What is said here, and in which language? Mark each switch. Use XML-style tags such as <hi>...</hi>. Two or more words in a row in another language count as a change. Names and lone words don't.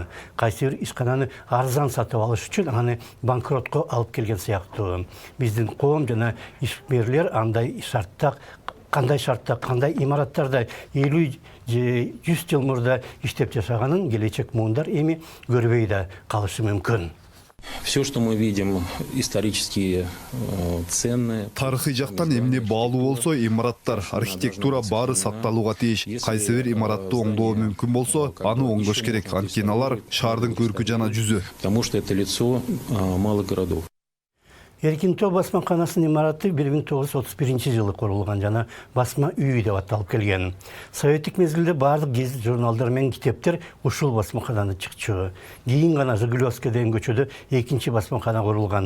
<ky>Кайсы бир ишкананы арзан сатып алыш үчүн аны банкротко алып келген сыяктуу. Биздин коом жана ишмерлер андай шартта, кандай имараттарда 50 же 100 жыл мурда иштеп жашаганын келечек муундар эми көрбөй да калышы мүмкүн.</ky> <ru>Все, что мы видим, исторические ценные.</ru> <ky>Тарыхый жактан эмне баалуу болсо, имараттар, архитектура баары сакталууга тийиш. Кайсы бир имаратты оңдоо мүмкүн болсо, аны оңдош керек. Анткени алар шаардын көркү жана жүзү.</ky> <ru>Потому что это лицо малых городов.</ru> <ky>Эркин тоо басмаканасынын имараты 1931-жылы курулган жана басма үй деп аталып келген. Советтик мезгилде бардык гезит журналдар менен китептер ушул басмакананы чыкчу. Кийин гана Жигулевский деген көчөдө экинчи басмакана курулган.</ky>